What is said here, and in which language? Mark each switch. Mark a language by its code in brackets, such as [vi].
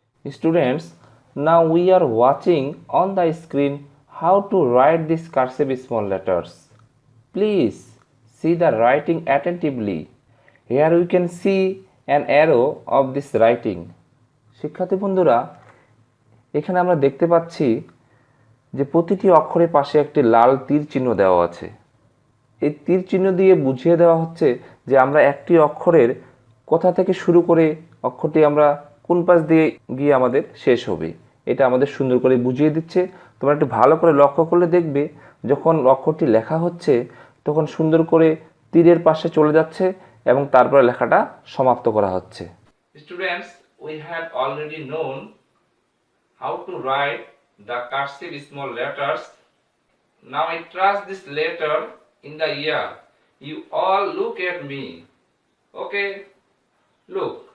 [en] Students, now we are watching on the screen how to write these cursive small letters. Please see the writing attentively. Here we can see an arrow of this writing. [bn] শিক্ষার্থী বন্ধুরা, এখানে আমরা দেখতে পাচ্ছি যে প্রতিটি অক্ষরের পাশে একটি লাল তীর চিহ্ন দেওয়া আছে। এই তীর চিহ্ন দিয়ে বুঝিয়ে দেওয়া হচ্ছে যে আমরা একটি অক্ষরের কোথা থেকে শুরু করে অক্ষরটি আমরা কোন পাশ দিয়ে গিয়ে আমাদের শেষ হবে, এটা আমাদের সুন্দর করে বুঝিয়ে দিচ্ছে। তোমরা একটু ভালো করে লক্ষ্য করলে দেখবে যখন অক্ষরটি লেখা হচ্ছে তখন সুন্দর করে তীরের পাশে চলে যাচ্ছে এবং তারপরে লেখাটা সমাপ্ত করা হচ্ছে। [en] Students, we have already known how to write the cursive small letters. Now I trust this letter in the ear. You all look at me. Okay? Look.